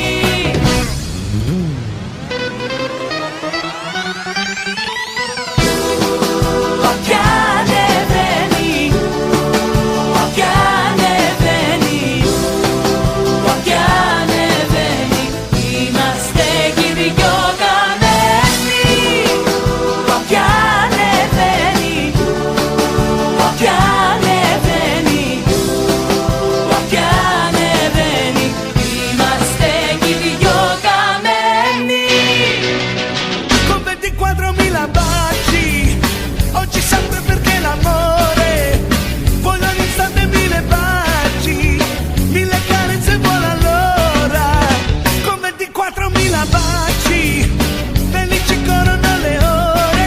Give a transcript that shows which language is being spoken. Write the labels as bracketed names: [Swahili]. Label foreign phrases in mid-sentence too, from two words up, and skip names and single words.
[Greek] Όποια ανεβαίνει, όποια ανεβαίνει, όποια ανεβαίνει, είμαστε κι οι δυο καμένοι. Όποια ανεβαίνει, όποια ανεβαίνει, όποια ανεβαίνει, είμαστε κι οι δυο καμένοι. [Italian] Con 24.000 baci, oggi sempre perché l'amore. Voglio all'istante 1000 baci, 1000 carezze buone allora. Con 24.000 baci, felici corrono le ore.